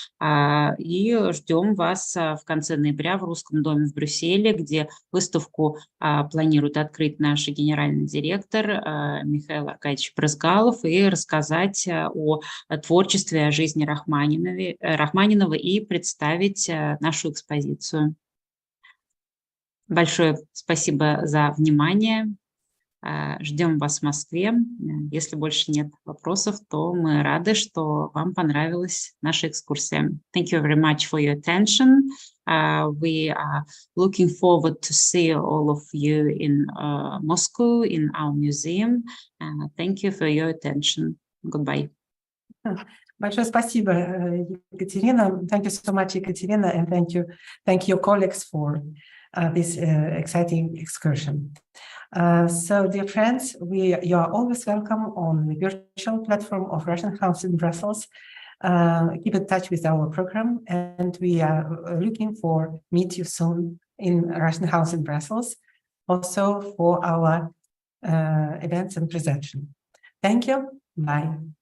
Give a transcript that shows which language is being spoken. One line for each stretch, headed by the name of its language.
Russian: И ждем вас в конце ноября в Русском доме в Брюсселе, где выставку планирует открыть наш генеральный директор Михаил Аркадьевич Брызгалов и рассказать о творчестве, о жизни Рахманинова и представить нашу экспозицию. Большое спасибо за внимание. Ждем вас в Москве. Если больше нет вопросов, то мы рады, что вам понравилась наша экскурсия.
English: Thank you very much for your attention. We are looking forward to see all of you in Moscow, in our museum. Thank you for your attention. Goodbye.
Russian: Большое спасибо, Екатерина.
English: Thank you so much, Екатерина, and thank your colleagues for this exciting excursion. So, dear friends, you are always welcome on the virtual platform of Russian House in Brussels. Keep in touch with our program, and we are looking for meet you soon in Russian House in Brussels, also for our events and presentation. Thank you. Bye.